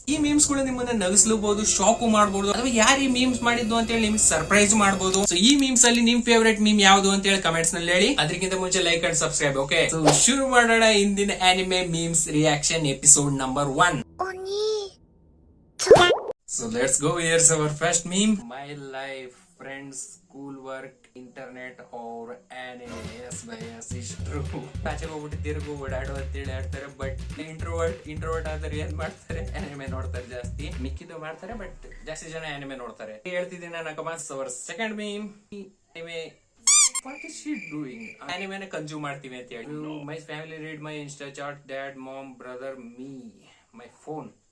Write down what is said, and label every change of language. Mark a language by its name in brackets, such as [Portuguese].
[Kannada] ಈ ಮೀಮ್ಸ್ ಗಳು ನಿಮ್ಮನ್ನ ನಗಿಸ್ಲೂಬಹುದು, ಶಾಕು ಮಾಡಬಹುದು, ಅಥವಾ ಯಾರು ಈ ಮೀಮ್ಸ್ ಮಾಡಿದ್ದು ಅಂತ ಹೇಳಿ ನಿಮ್ಗೆ ಸರ್ಪ್ರೈಸ್ ಮಾಡಬಹುದು. ಸೊ ಈ ಮೀಮ್ಸ್ ಅಲ್ಲಿ ನಿಮ್ ಫೇವರೇಟ್ ಮೀಮ್ ಯಾವುದು ಅಂತ ಹೇಳಿ ಕಮೆಂಟ್ಸ್ ನಲ್ಲಿ ಹೇಳಿ. ಅದಕ್ಕಿಂತ ಮುಂಚೆ [English] Like and subscribe. [Kannada] Okay, so ಶುರು ಮಾಡೋಣ ಇಂದಿನ [English] Anime memes reaction episode number 1. So let's go. Here's our first meme. My life, friends, school work, internet or anime. Yes, yes, it's true. [Kannada] ಆಚೆ ಹೋಗ್ಬಿಟ್ಟು ತಿರುಗು ಓಡಾಡು ಅಂತೇಳಿ ಆಡ್ತಾರೆ. ಬಟ್ ಇಂಟ್ರೋವರ್ಟ್ ಆದ್ರೆ ಏನ್ ಮಾಡ್ತಾರೆ? ಅನಿಮೆ ನೋಡ್ತಾರೆ ಜಾಸ್ತಿ. ಮಿಕ್ಕಿದ್ದು ಮಾಡ್ತಾರೆ, ಬಟ್ ಜಾಸ್ತಿ ಜನ ಅನಿಮೆ ನೋಡ್ತಾರೆ. ಹೇಳ್ತಿದ್ದೀನಿ ನಾನು commas. [English] Our second meme, anime what is she doing? [Kannada] ಅನಿಮೆನ consume ಮಾಡ್ತೀವಿ ಅಂತ ಹೇಳಿ. [English] My family read my Insta chat, dad, mom, brother, me, my phone.